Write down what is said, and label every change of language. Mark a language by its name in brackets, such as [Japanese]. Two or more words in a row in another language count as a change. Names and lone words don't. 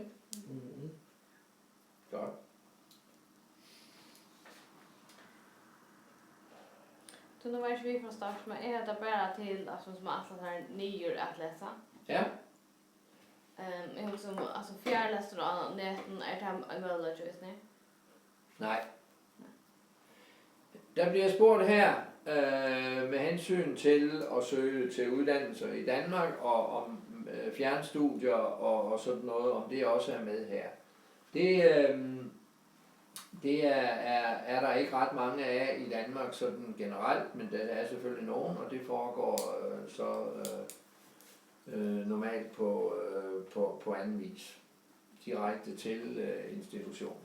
[Danish] Mm-hmm. Godt. Så nu var ikke vi fra start, men er det bare til, altså, som altså har nyer at læse? Ja. [Swedish] Jeg har altså fjärläster och näten är det en möjlighet just nu? [Danish] Nej. Der bliver spurgt her med hensyn til at søge til uddannelser i Danmark og om fjernstudier og sådan noget, om det også er med her. Det er der ikke ret mange af i Danmark sådan generelt, men der er selvfølgelig nogen, og det foregår normalt på anden vis, direkte til institutionen.